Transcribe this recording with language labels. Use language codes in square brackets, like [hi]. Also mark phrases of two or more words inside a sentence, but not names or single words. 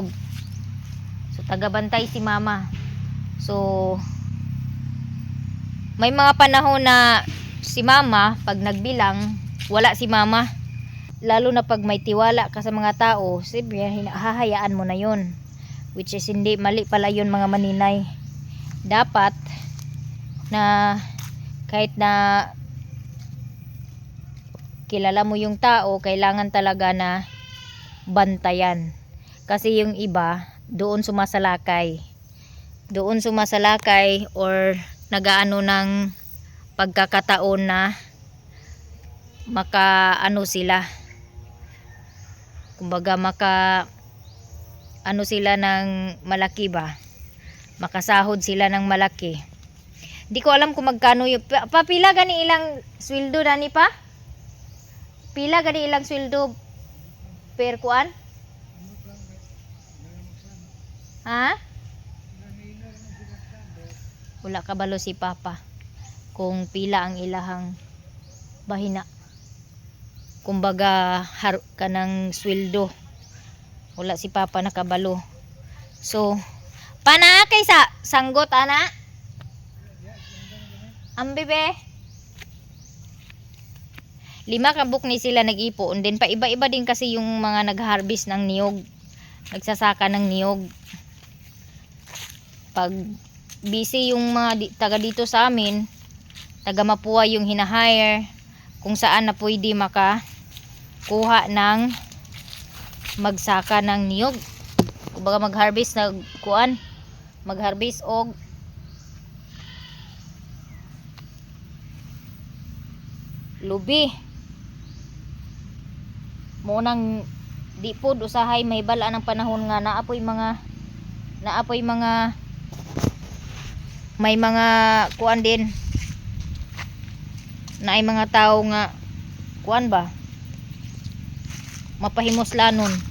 [tl] So tagabantay si mama. So may mga panahon na si mama pag nagbilang wala si mama, lalo na pag may tiwala ka sa mga tao, siyempre hahayaan mo na yun, which is hindi, mali pala yun mga maninay. Dapat na kahit na kilala mo yung tao, kailangan talaga na bantayan. Kasi yung iba doon sumasalakay or nagaano ng pagkakataon na makaano sila, kumbaga ano sila ng malaki ba, makasahod sila ng malaki. Di ko alam kung magkano yung [ceb] pila gani ilang sweldo nani pa, pila gani ilang sweldo per kuan, ha? Wala kabalo si papa kung pila ang ilahang bahina, kumbaga kanang sweldo, wala si papa nakabalo. So, pana kay sa sanggot ana? Ang bebe. 5 kabuk ni sila nag-ipo. [tl] And then pa iba-iba din kasi yung mga nag-harvest ng niyog. Nagsasaka ng niyog. Pag busy yung mga taga dito sa amin, taga Mapua yung hinahire, kung saan na pwede makakuha ng magsaka ng niyog. [ceb] Kumbaga mag-harvest na kuan, mag-harvest og lubi. Munang di pod usahay may bala ng panahon nga naapoy mga may mga kuan din na ay mga tao nga kuan ba mapahimuslanon.